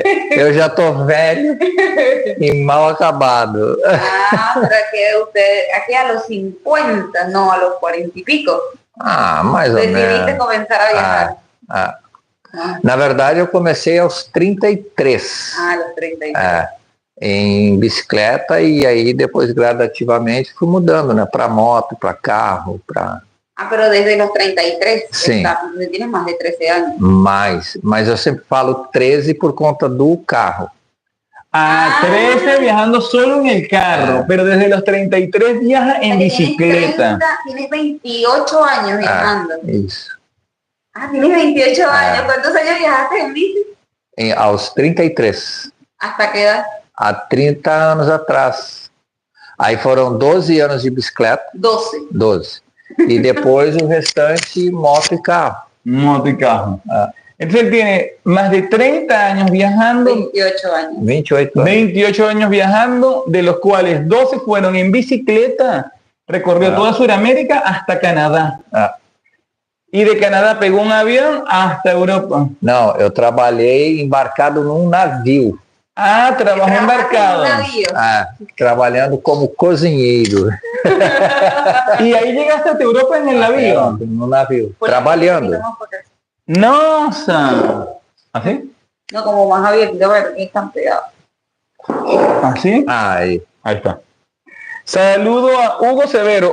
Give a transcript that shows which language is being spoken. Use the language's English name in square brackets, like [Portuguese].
[Portuguese] Eu já tô velho e mal acabado. [Spanish] Pero que usted, aquí a los 50, no a los 40 y pico. [Portuguese] Mais ou [Spanish] Decidiste [Portuguese] menos. [Spanish] comenzar a viajar. [Portuguese] Na verdade, eu comecei aos 33. [Spanish] A los 33. [Portuguese] Em bicicleta, e aí depois gradativamente fui mudando, né? Para moto, para carro, para... [Spanish] Pero desde los 33, [Portuguese] Sim. [Spanish] Tienes más de 13 años. [Portuguese] Mas eu sempre falo 13 por conta do carro. [Spanish] 13 viajando solo en el carro, pero desde los 33 viaja en bicicleta. Tienes 28 años viajando. [Portuguese] Isso. [Spanish] Tienes 28 años. ¿Cuántos años viajaste en bici? [Portuguese] Aos 33. [Spanish] ¿Hasta qué edad? [Portuguese] Há 30 anos atrás. Aí foram 12 anos de bicicleta. 12. E depois o restante, moto e carro. [Spanish] Moto y carro. Entonces él tiene más de 30 años viajando. 28 años. [Portuguese] 28 anos. [Spanish] 28 años viajando, de los cuales 12 fueron en bicicleta. Recorrió toda Sudamérica hasta Canadá. Y de Canadá pegó un avión hasta Europa. [Portuguese] Não, eu trabalhei embarcado num navio. [Spanish] Trabajó embarcado. [Portuguese] Trabalhando como cozinheiro. [Spanish] Y ahí llegaste hasta Europa en el navío. [Portuguese] No navio. Trabalhando. Nossa. ¿Así? [Spanish] No, como más abierto, a ver, están pegados. ¿Así? [Portuguese] Aí. [Spanish] Ahí está. Saludo a Hugo Severo.